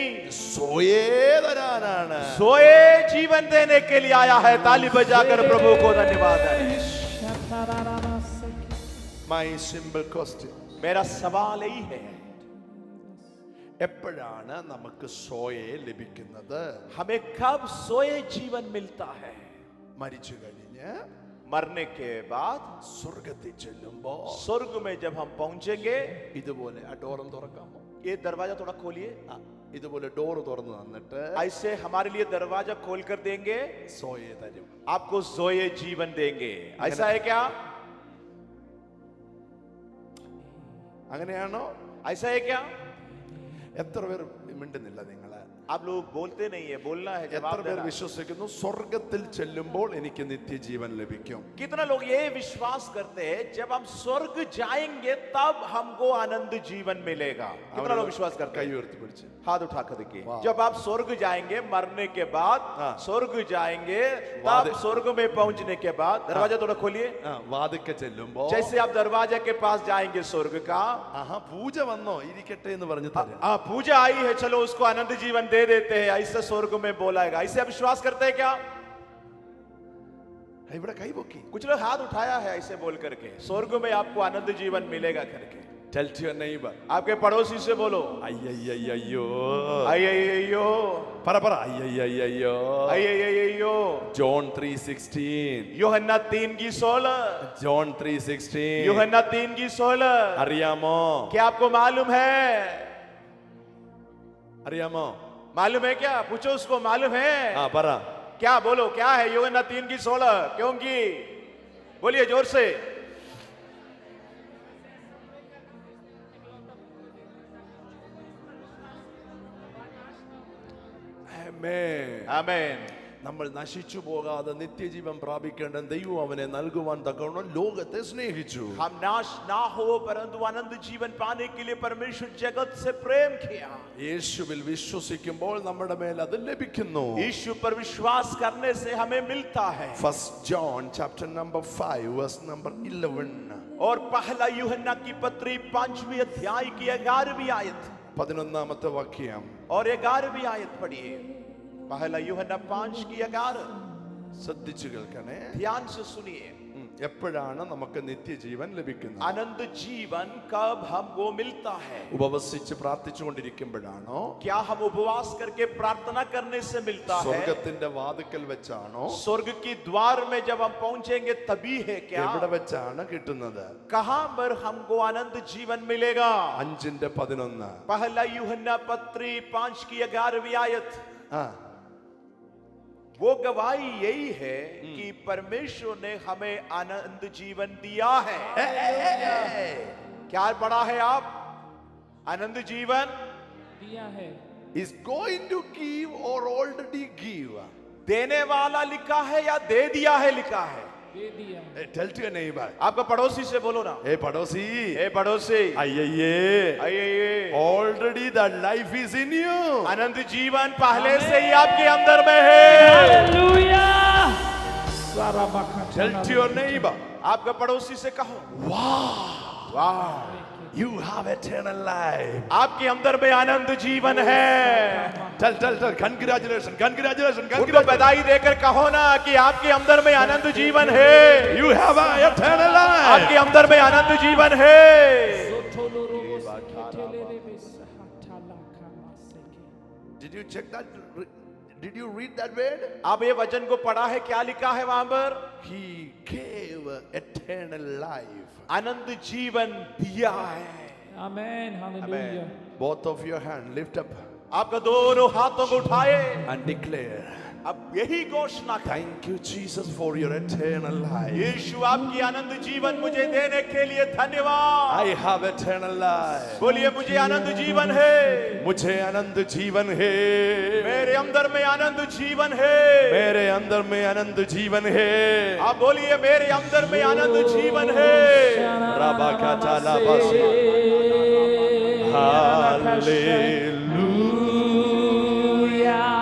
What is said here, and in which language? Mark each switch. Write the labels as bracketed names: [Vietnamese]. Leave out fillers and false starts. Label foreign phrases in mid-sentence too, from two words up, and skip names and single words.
[Malayalam] സോയേ തരാനാണ്. [Hindi] सोए जीवन देने के लिए आया है. ताली बजाकर प्रभु को धन्यवाद है. Shatara masse. [English] My simple question. [Hindi] मेरा सवाल यही है, [Malayalam] എപ്പോഴാണ് നമുക്ക് സോയെ ലഭിക്കുന്നത്? [Hindi] हमें कब सोए जीवन मिलता है? [Malayalam] മരിച്ചു കഴിഞ്ഞ് [Hindi] मरने के बाद [Malayalam] സ്വർഗത്തിൽ ചെല്ലുമ്പോ [Hindi] स्वर्ग में जब हम पहुंचेंगे, [Malayalam] ഇതുപോലെ ആ ഡോറും തുറക്കാമോ? [Hindi] ये दरवाजा थोड़ा खोलिए. [Malayalam] ഇതുപോലെ ഡോറ് തുറന്നു തന്നിട്ട് [Hindi] ऐसे हमारे लिए दरवाजा खोल कर देंगे, [Malayalam] സോയെ തരും. [Hindi] आपको सोए जीवन देंगे. ऐसा है क्या? [Malayalam] അങ്ങനെയാണോ? [Hindi] ऐसा है क्या? [Malayalam] എത്ര പേർ മിണ്ടുന്നില്ല? നിങ്ങള് [Hindi] आप लोग बोलते नहीं है, बोलना है, [Malayalam] എത്ര [Hindi] जवाब [Malayalam] പേർ [Hindi] देना है. [Malayalam] വിശ്വസിക്കുന്നു സ്വർഗത്തിൽ ചെല്ലുമ്പോൾ എനിക്ക് നിത്യജീവൻ ലഭിക്കും? [Hindi] कितना लोग ये विश्वास करते हैं जब हम स्वर्ग जाएंगे तब हमको आनंद जीवन मिलेगा? कितना लोग विश्वास करते [Malayalam] കൈ [Hindi] हैं? [Malayalam] ഉയർത്തി പിടിച്ച്. [Hindi] हाथ उठा कर देखिए. वाह. जब आप स्वर्ग जाएंगे, मरने के बाद हाँ. स्वर्ग जाएंगे, वाह. तब स्वर्ग में पहुंचने के बाद दरवाजा थोड़ा खोलिए. [Malayalam] വാതിക്ക ചെല്ലുമ്പോ [Hindi] जैसे आप दरवाजा के पास जाएंगे स्वर्ग का, [Malayalam] ആഹാ പൂജ വന്നോ ഇരിക്കട്ടെ എന്ന് പറഞ്ഞു തരാം. [Hindi] पूजा आई है, चलो उसको आनंद जीवन दे देते हैं, ऐसे स्वर्ग में बोलाएगा. ऐसे आप विश्वास करते हैं क्या? [Malayalam] ഇവിടെ കൈപൊക്കി. [Hindi] कुछ लोग हाथ उठाया है ऐसे बोल करके, स्वर्ग में आपको आनंद जीवन मिलेगा करके. [English] Tell to your neighbor. [Hindi] आपके पड़ोसी से बोलो, [Malayalam] അയ്യയ്യോ. [Hindi] अय्यो [Malayalam] പറ പറ. അയ്യയ്യോ. [Hindi] अय्यो. [English] John 3:16. [Hindi] यूहन्ना 3:16. [English] John 3:16. [Hindi] यूहन्ना 3:16. [Malayalam] അറിയാമോ? [Hindi] क्या आपको मालूम है? [Malayalam] അറിയാമോ? [Hindi] मालूम है क्या? पूछो उसको, मालूम है [Malayalam] പറ. [Hindi] क्या? बोलो क्या है यूहन्ना 3:16? क्योंकि बोलिए जोर से. [English] Amen. [Hindi] आमेन. [Malayalam] നമ്മൾ നശിച്ചു പോകാതെ നിത്യജീവൻ പ്രാപിക്കേണ്ട ദൈവം അവനെ നൽകുവാൻ തക്കവണ്ണം ലോകത്തെ സ്നേഹിച്ചു. [Hindi] हम नाश ना हो परंतु अनंत जीवन पाने के लिए परमेश्वर जगत से प्रेम किया. [Malayalam] യേശുവിൽ വിശ്വസിക്കുമ്പോൾ നമ്മുടെ മേൽ അത് ലഭിക്കുന്നു. [Hindi] यीशु पर विश्वास करने से हमें मिलता है. [English] 1 John chapter number 5 verse number 11. [Hindi] और पहला यूहन्ना की पत्री 5वीं अध्याय की 11वीं आयत [Malayalam] 11ാമത്തെ വാക്യം. [Hindi] और 11वीं आयत पढ़िए. पहला यूहन्ना 5 की 11. [Malayalam] ശ്രദ്ധിച്ചു കേൾക്കണേ. [Hindi] ध्यान से सुनिए. [Malayalam] എപ്പോഴാണ് നമുക്ക് നിത്യജീവൻ ലഭിക്കുന്നത്? [Hindi] अनंत जीवन कब हमको मिलता है? [Malayalam] ഉപവസിച്ച് പ്രാർത്ഥിച്ചുകൊണ്ടിരിക്കുമ്പോഴാണോ? [Hindi] क्या हम उपवास करके प्रार्थना करने से मिलता है? [Malayalam] സ്വർഗ്ഗത്തിന്റെ വാതിക്കൽ വെച്ചാണോ? [Hindi] स्वर्ग की द्वार में जब हम पहुंचेंगे तभी है क्या? [Malayalam] എവിടെ വെച്ചാണ് കിട്ടുന്നത്? [Hindi] कहां पर हमको अनंत जीवन मिलेगा? 5:11. पहला यूहन्ना पत्री 5 की 11वीं आयत. ആ, वो गवाही यही है कि परमेश्वर ने हमें अनंत जीवन दिया है. क्या पढ़ा है आप? अनंत जीवन दिया है, [English] is going to give or already give. [Hindi] देने वाला लिखा है या दे दिया है लिखा है? दे दिया है। [English] Tell to your neighbor. [Hindi] आपका पड़ोसी से बोलो ना. Hey पड़ोसी. ए पड़ोसी, [Malayalam] അയ്യയ്യേ. [Hindi] आइए. [English] Already that life is in you. [Hindi] अनंत जीवन पहले से ही आपके अंदर में है. हालेलुया। सारा [English] Tell to your neighbor. [Hindi] आपका पड़ोसी से कहो, वाह, [English] You have eternal life. [Hindi] आपके अंदर में अनंत जीवन है. [English] Tell. Congratulations. [Hindi] उनको बधाई देकर कहो ना कि आपके अंदर में अनंत जीवन है. [English] You have eternal life. [Hindi] आपके अंदर में अनंत जीवन है. [English] Did you check that? Did you read that word? [Hindi] आप ये वचन को पढ़ा है? क्या लिखा है वहां पर? [English] He gave eternal life. [Hindi] अनंत जीवन दिया है. आमेन, हालेलुया। [English] Both of your hand lift up [Hindi] आपका दोनों हाथों को उठाए. [English] and declare. [Hindi] अब यही घोषणा करें, [English] Thank you, Jesus, for your eternal life. [Hindi] यीशु आपकी अनंत जीवन मुझे देने के लिए धन्यवाद. [English] I have eternal life. [Hindi] बोलिए मुझे अनंत जीवन है. मुझे अनंत जीवन है. मेरे अंदर में अनंत जीवन है. मेरे अंदर में अनंत जीवन है. आप बोलिए मेरे अंदर में अनंत जीवन है. राबा का चाला बासी. हालेलुया,